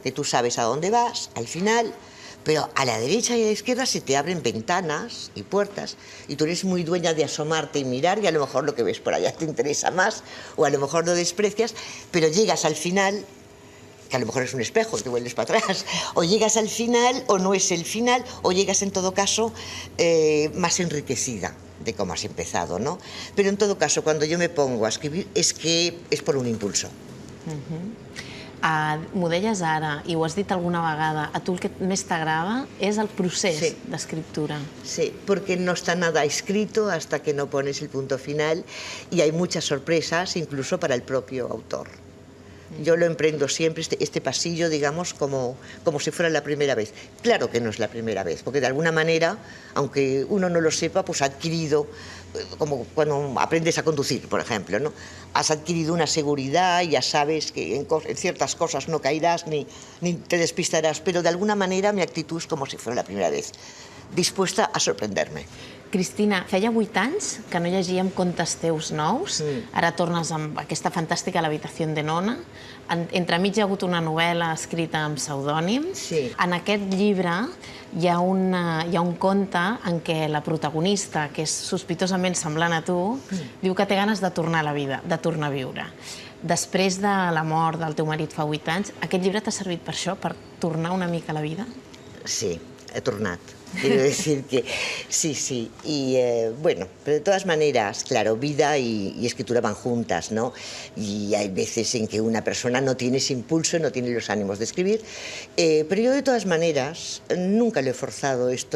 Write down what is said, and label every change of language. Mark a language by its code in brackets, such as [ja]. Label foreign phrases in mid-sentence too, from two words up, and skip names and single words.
[es] Que tú sabes a dónde vas, al final, pero a la derecha y a la izquierda se te abren ventanas y puertas y tú eres muy dueña de asomarte y mirar, y a lo mejor lo que ves por allá te interesa más o a lo mejor lo desprecias, pero llegas al final, que a lo mejor es un espejo y te vuelves para atrás, o llegas al final o no es el final, o llegas en todo caso más enriquecida de cómo has empezado, ¿no? Pero en todo caso, cuando yo me pongo a escribir es que es por un impulso. [ca] M'ho deies ara, i ho has dit alguna vegada, a tu el que més t'agrada és el procés d'escriptura. [es] Sí, porque no está nada escrito hasta que no pones el punto final y hay muchas sorpresas incluso para el propio autor. Yo lo emprendo siempre, este pasillo, digamos, como si fuera la primera vez. Claro que no es la primera vez, porque de alguna manera, aunque uno no lo sepa, pues ha adquirido, como cuando aprendes a conducir, por ejemplo, ¿no? Has adquirido una seguridad y ya sabes que en ciertas cosas no caerás ni te despistarás, pero de alguna manera mi actitud es como si fuera la primera vez, dispuesta a sorprenderme. [ca] Cristina, feia 8 anys que no llegíem contes teus nous. Ara tornes amb aquesta fantàstica L'habitació de Nona. Entremig hi ha hagut una novel·la escrita amb pseudònim. En aquest llibre hi ha un conte en què la protagonista, que és sospitosament semblant a tu, diu que té ganes de tornar a la vida, de tornar a viure. Després de la mort del teu marit fa 8 anys, aquest llibre t'ha servit per això, per tornar una mica a la vida? Sí, he tornat. [es] Quiero decir que sí. Y bueno, pero de todas maneras, claro, vida y escritura van juntas, ¿no? Y hay veces en que una persona no tiene ese impulso, no tiene los ánimos de escribir. Pero yo de todas maneras nunca lo he forzado esto.